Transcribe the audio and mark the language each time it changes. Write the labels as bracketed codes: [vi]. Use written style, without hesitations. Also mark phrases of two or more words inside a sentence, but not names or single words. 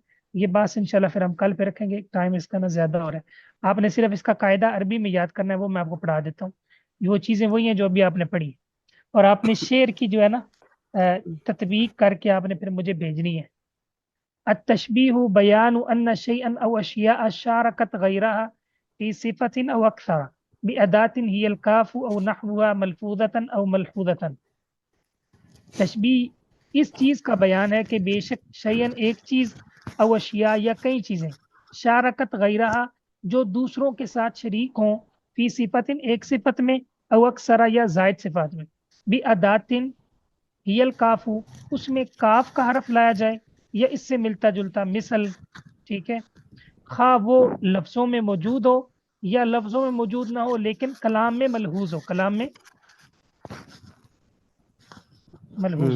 [ur] یہ بحث انشاءاللہ پھر ہم کل پہ رکھیں گے، ٹائم اس کا نہ زیادہ ہو رہا ہے. آپ نے صرف اس کا قاعدہ عربی میں یاد کرنا ہے، وہ میں آپ کو پڑھا دیتا ہوں. وہ چیزیں وہی ہیں جو ابھی آپ نے پڑھی، اور آپ نے شعر کی جو ہے نا تطبیق کر کے آپ نے پھر مجھے بھیجنی ہے. [ar] التشبیہ بیان ان شیئا او اشیاء شارکت غیرها فی صفت او اکثر بأداة هی الکاف او نحوها ملفوظة او ملحوظة. [ur] تشبیہ اس چیز کا بیان ہے کہ بے شک شیئن ایک چیز [ar] او اشیاء [ur] یا کئی چیزیں [ar] شارکت غیرہ [ur] جو دوسروں کے ساتھ شریک ہوں [ar] فی صفت [ur] ایک صفت میں [ar] او اکثر [ur] یا زائد صفات میں بھی [ar] اداتن ہی الکاف [ur] اس میں کاف کا حرف لایا جائے یا اس سے ملتا جلتا مثل، ٹھیک ہے، خواہ وہ لفظوں میں موجود ہو یا لفظوں میں موجود نہ ہو لیکن کلام میں ملحوظ ہو، کلام میں ملحوظ ہو.